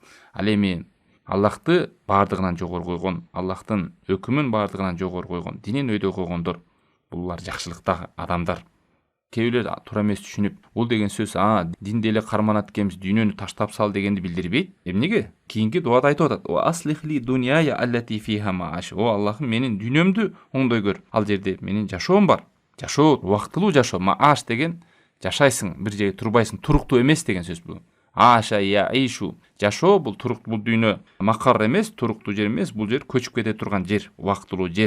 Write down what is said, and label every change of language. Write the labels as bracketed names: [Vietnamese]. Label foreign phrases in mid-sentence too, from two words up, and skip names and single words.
[Kyrgyz] Ал эми Аллахты бардыгынан жогору койгон, Аллахтын өкүмүн бардыгынан жогору койгон, динин өйдө койгондор, булар жакшылыктагы адамдар. Кээ бирлер туура эмес түшүнүп, бул деген сөз динди эле карманат экенбиз, дүйнөнү таштап сал дегенди билдирбейт. Эмнеге? Кийинки дуада айтып атат: [Arabic] "وأصلح لي دنياي التي فيها معاشي". [Kyrgyz] О Аллахым, менин дүйнөмдү оңдой көр. Ал жерде менин жашоом бар. Жашоо, убактылуу жашоо. Мааш деген жашайсың, бир жерге турбайсың, туруктуу эмес деген сөз бул. [Arabic] عاش يعيش. [Kyrgyz] Жашоо бул туруктуу, бул дүйнө макар эмес, туруктуу жер эмес, бул жер көчүп кете турган жер, убактылуу жер.